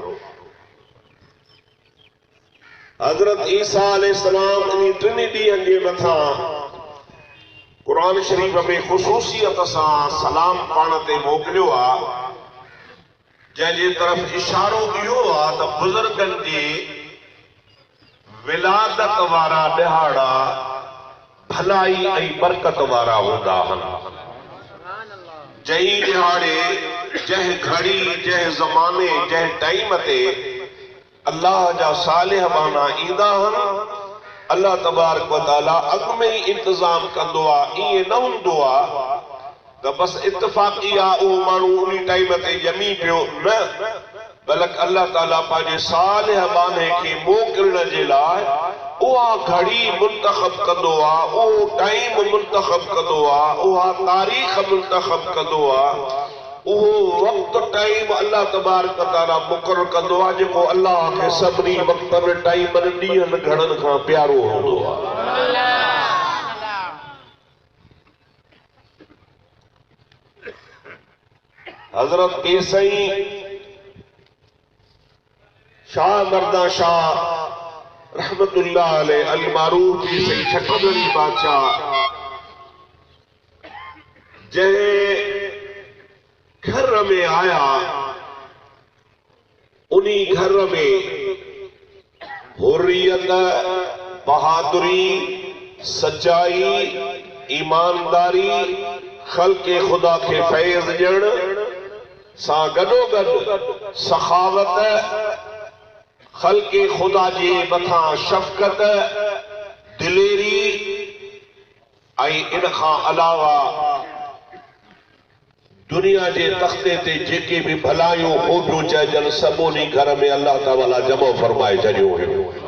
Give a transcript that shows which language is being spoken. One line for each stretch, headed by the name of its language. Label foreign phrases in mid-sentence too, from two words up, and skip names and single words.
Sindhi: हज़रत ईसा अलैहिस्सलाम इन 3 ॾींहंनि जे मथां कुरान शरीफ़ में ख़ुसूसियत सां सलाम पाण ते मोकिलियो आहे, जंहिंजे तरफ़ इशारो इहो आहे त बुज़ुर्गनि जी विलादत वारा ॾिहाड़ा भलाई ऐं बरकत वारा हूंदा आहिनि। जंहिं ॾिहाड़े, जंहिं घड़ी, जंहिं ज़माने, जंहिं टाइम ते अल्लाह जा सालिह बाना ईंदा आहिनि,
Arabic: الله تبارك وتعالى
Sindhi: अॻु में ई इंतज़ाम कंदो आहे। ईअं न हूंदो आहे त बसि इत्तफ़ाक़ी आहे उहो माण्हू उन टाइम ते ॼमी पियो, न, बल्कि अल्लाह ताला पंहिंजे सालिह बाने खे मोकिलण जे लाइ उहा घड़ी मुंतख़ब कंदो आहे, उहो टाइम मुंतख़ब कंदो आहे, उहा तारीख़ मुंतख़ब कंदो आहे, उहो वक़्तु टाइम
Arabic: الله تبارك وتعالى
Sindhi: मुक़ररु कंदो आहे जेको अल्लाह खे सभिनी वक़्तनि टाइमनि ॾींहंनि घड़नि खां प्यारो हूंदो आहे। हज़रत पीर सईं शाह मर्दा शाह
Arabic: رحمة الله عليه المعروف
Sindhi: पीर सईं छठगढ़ी बादशाह, जंहिं घर में आया उन्हीं घर में हुर्रियत, बहादुरी, सच्चाई, ईमानदारी,
Persian: خلق خدا
Sindhi: के फैज़ ॾियण सां गॾोगॾु सखावत,
Persian: خلق خدا
Sindhi: जे मथां शफ़क़त, दिलेरी इन खां अलावा दुनिया जे तख्ते ते जेके भी भलायूं खूबियूं चइजनि सभुनी घर में अल्लाह ताला जमो फरमाए छॾियो हुयो।